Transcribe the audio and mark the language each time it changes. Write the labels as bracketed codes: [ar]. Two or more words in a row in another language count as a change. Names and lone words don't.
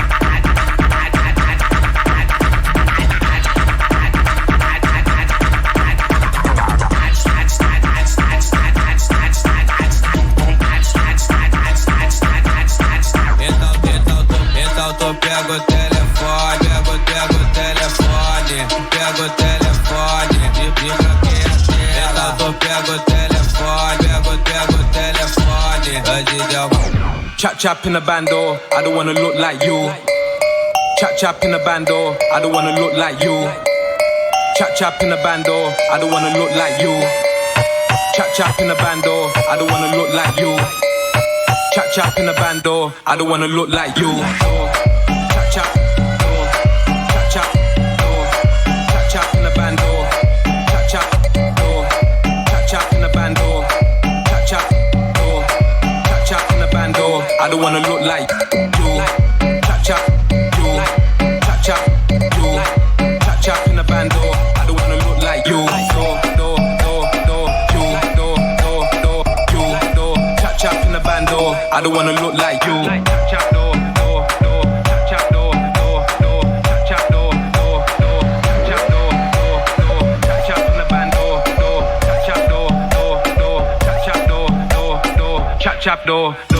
[pt] Então tu pega o telefone, pega o telefone, pega o telefone, desbloqueia a tela. Então tu pega o telefone, pega o telefone, hoje deu uma... [en] Chap chap in the bando, I don't wanna look like you. Chap chap in the bando, I don't wanna look like you. Chap chap in the bando, I don't wanna look like you. Chap chap in the bando, I don't wanna look like you. Chap chap in the bando, I don't wanna look like you. Chap chap, chap chap, chap chap in the bando, chap chap, chap chap in the bando, chap chap, chap chap in the bando. I don't wanna look like you. Chap chap, chap chap, chap chap in the bando. I don't wanna look like you. Chap in the bando, I don't wanna look like you. Chap chap do, chap chap do, chap chap do, chap chap in the bando, chap chap do, chap chap do, chap chap do.